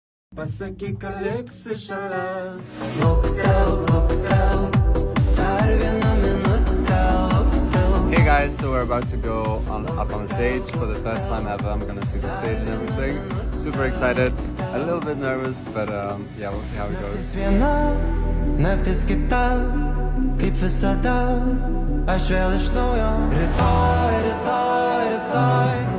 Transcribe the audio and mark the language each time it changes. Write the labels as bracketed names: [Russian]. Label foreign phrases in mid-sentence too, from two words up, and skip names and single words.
[Lithuanian] Pasakyk, ką liksi šalia. [English] Hey guys, so we're about to go up on stage for the first time ever. I'm gonna see the stage and everything. Super excited, a little bit nervous, but yeah, we'll see how it goes. [Lithuanian] Viena naktis kita, kaip visada, aš vėl iš naujo. Rytoj, rytoj, rytoj.